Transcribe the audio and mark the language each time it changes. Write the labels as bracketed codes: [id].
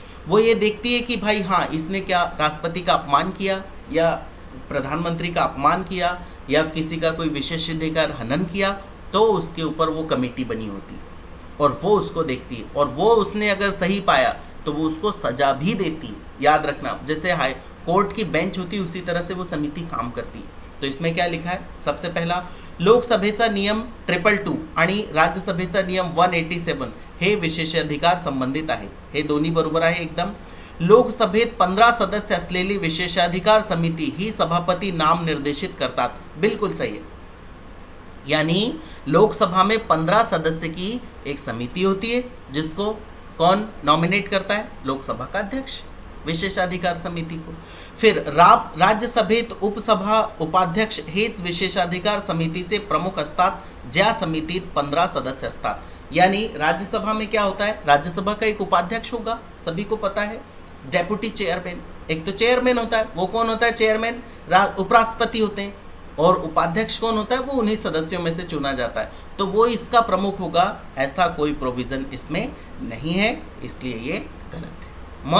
[hi] वो ये देखती है कि भाई हाँ, इसने क्या राष्ट्रपति का अपमान किया या प्रधानमंत्री का अपमान किया या किसी का कोई विशेषाधिकार हनन किया, तो उसके ऊपर वो कमेटी बनी होती है और वो उसको देखती है. और वो उसने अगर सही पाया तो वो उसको सजा भी देती है. याद रखना, जैसे हाई कोर्ट की बेंच होती है उसी तरह से वो समिति काम करती है. तो इसमें क्या लिखा है, सबसे पहला, [mr] लोकसभेचा नियम 222 आणि राज्यसभेचा नियम 187 हे विशेषाधिकार संबंधित आहे. हे दोन्ही बरोबर आहे एकदम. लोकसभेत 15 सदस्य असलेली विशेषाधिकार समिति ही सभापती नाम निर्देशित करतात. [hi] बिल्कुल सही है. यानी लोकसभा में 15 सदस्य की एक समिति होती है जिसको कौन नॉमिनेट करता है, लोकसभा का अध्यक्ष, विशेषाधिकार समिति को. [mr] फिर राज्यसभेत उपसभा उपाध्यक्ष हेच विशेषाधिकार समितीचे प्रमुख असतात, ज्या समितीत 15 सदस्य असतात. [hi] यानी राज्यसभा में क्या होता है, राज्यसभा का एक उपाध्यक्ष होगा, सभी को पता है, डेप्यूटी चेयरमैन, एक तो चेयरमैन होता है, वो कौन होता है, चेयरमैन उपराष्ट्रपति होते हैं, और उपाध्यक्ष कौन होता है, वो उन्हीं सदस्यों में से चुना जाता है. तो वो इसका प्रमुख होगा, ऐसा कोई प्रोविजन इसमें नहीं है, इसलिए ये गलत है.